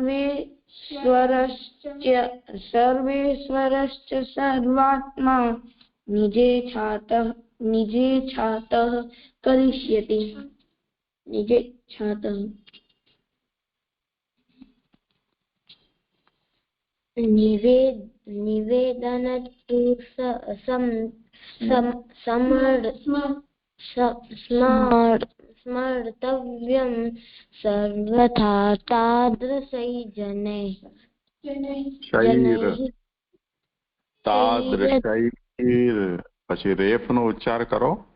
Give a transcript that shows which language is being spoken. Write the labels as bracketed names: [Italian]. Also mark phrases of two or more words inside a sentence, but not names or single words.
[Sanskrit] सर्वेश्वरश्च सर्वात्मा निजेच्छातः करिष्यति निजेच्छातः निवेदनतु स्मर्तव्यं सर्वथा तादृशैर्जनैः [Gujarati] તાદૃશૈર પછી રેફ નો ઉચ્ચાર કરો.